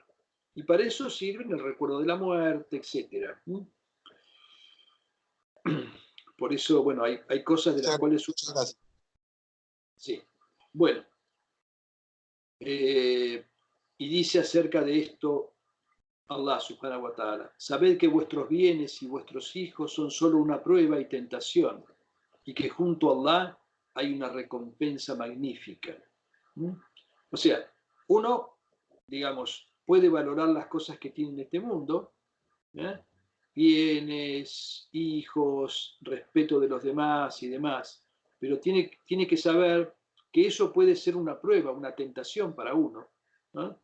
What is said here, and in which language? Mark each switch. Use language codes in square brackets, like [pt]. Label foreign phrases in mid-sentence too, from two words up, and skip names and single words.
[es] Y para eso sirven el recuerdo de la muerte, etc. Por eso, bueno, hay cosas de las cuales... Sí. Bueno. Y dice acerca de esto Allah [ar] سبحانه وتعالى: [es] sabed que vuestros bienes y vuestros hijos son solo una prueba y tentación, y que junto a Allah hay una recompensa magnífica. O sea, uno, digamos, puede valorar las cosas que tiene en este mundo, bienes, hijos, respeto de los demás y demás, pero tiene que saber que eso puede ser una prueba, una tentación para uno, ¿no?